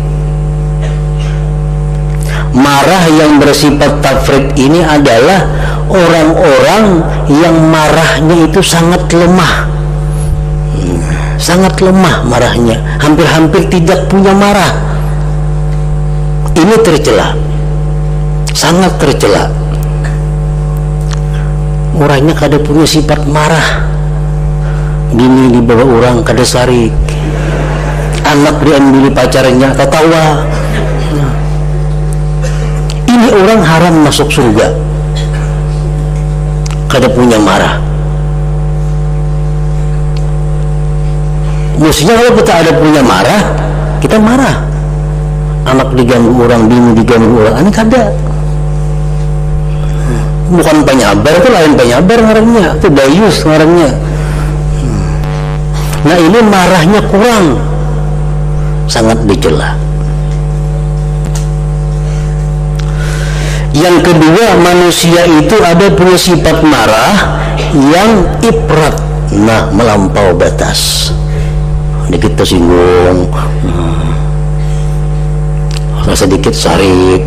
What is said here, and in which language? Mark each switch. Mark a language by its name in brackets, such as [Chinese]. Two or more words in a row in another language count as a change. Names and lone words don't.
[Indonesian] Marah yang bersifat tafrid ini adalah orang-orang yang marahnya itu sangat lemah. Sangat lemah marahnya, hampir-hampir tidak punya marah. Ini tercela, sangat tercela. [Banjar] Orangnya kada punya sifat marah. Bini dibawa orang kada sarik, anak diambil pacarnya ketawa. Ini orang haram masuk surga, kada punya marah. [Indonesian] Mestinya kalau kita ada punya marah, kita marah. [Banjar] Anak diganggu orang, bini diganggu orang, ini kada. Bukan penyabar, itu lain penyabar ngarannya, itu dayus ngarannya. [Indonesian] Nah, ini marahnya kurang, sangat dicela. Yang kedua, manusia itu ada punya sifat marah yang ifrat, nah melampau batas. [Banjar] Dikit tersinggung, sedikit sarik.